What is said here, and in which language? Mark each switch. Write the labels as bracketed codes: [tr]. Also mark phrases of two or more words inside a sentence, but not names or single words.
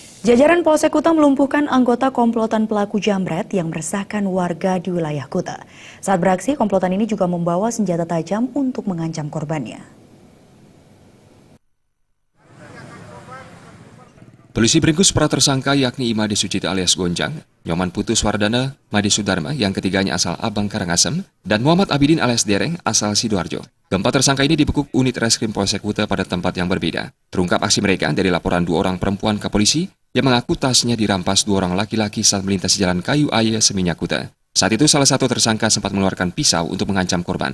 [id] Jajaran Polsek Kuta melumpuhkan anggota komplotan pelaku jambret yang meresahkan warga di wilayah Kuta. Saat beraksi, komplotan ini juga membawa senjata tajam untuk mengancam korbannya. Polisi meringkus para tersangka yakni Imade Sucita alias Gonjang, Nyoman Putu Swardana, Made Sudarma yang ketiganya asal Abang Karangasem, dan Muhammad Abidin alias Dereng asal Sidoarjo. Keempat tersangka ini dibekuk unit reskrim Polsek Kuta pada tempat yang berbeda. Terungkap aksi mereka dari laporan 2 orang perempuan ke polisi yang mengaku tasnya dirampas 2 orang laki-laki saat melintasi jalan Kayu Aya Seminyak Kuta. Saat itu salah satu tersangka sempat mengeluarkan pisau untuk mengancam korban.